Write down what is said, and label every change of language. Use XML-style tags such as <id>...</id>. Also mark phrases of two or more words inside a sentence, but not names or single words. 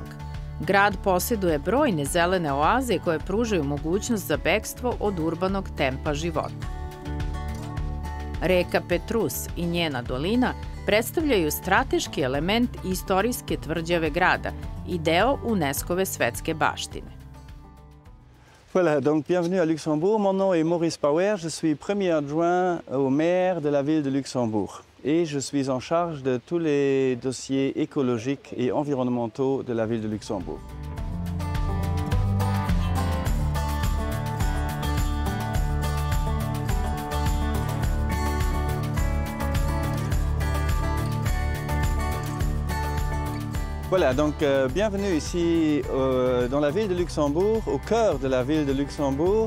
<sr>Grad posjeduje brojne zelene oaze koje pružaju mogućnost za bekstvo od urbanog tempa života. Reka Petrus i njena dolina predstavljaju strateški element istorijske tvrđave grada i deo UNESCO-ve svetske baštine.</sr> <fr>Voilà, donc bienvenue à Luxembourg. Mon nom est Maurice Bauer, je suis premier adjoint au maire de la ville de Luxembourg. Et je suis en charge de tous les dossiers écologiques et environnementaux de la ville de Luxembourg. Voilà, donc bienvenue ici dans la ville de Luxembourg, au cœur de la ville de Luxembourg.</fr>